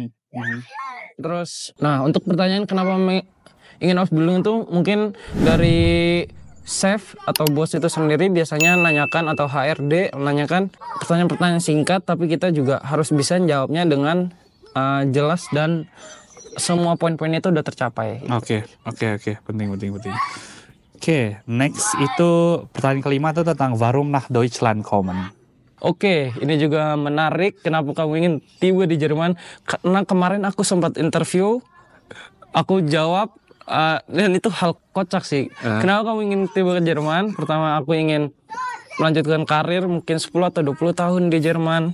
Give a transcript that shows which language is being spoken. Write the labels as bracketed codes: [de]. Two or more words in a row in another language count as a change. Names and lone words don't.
[id] Terus, untuk pertanyaan kenapa ingin Ausbildung itu mungkin dari chef atau bos itu sendiri biasanya nanyakan atau HRD menanyakan pertanyaan-pertanyaan singkat, tapi kita juga harus bisa jawabnya dengan jelas dan semua poin-poin itu udah tercapai. Oke, penting. Oke, next itu pertanyaan kelima itu tentang [de] warum nach Deutschland kommen? [id] Oke, ini juga menarik. Kenapa kamu ingin tiba di Jerman? Karena kemarin aku sempat interview, aku jawab dan itu hal kocak sih. Kenapa kamu ingin tiba ke Jerman? Pertama, aku ingin melanjutkan karir mungkin 10 atau 20 tahun di Jerman.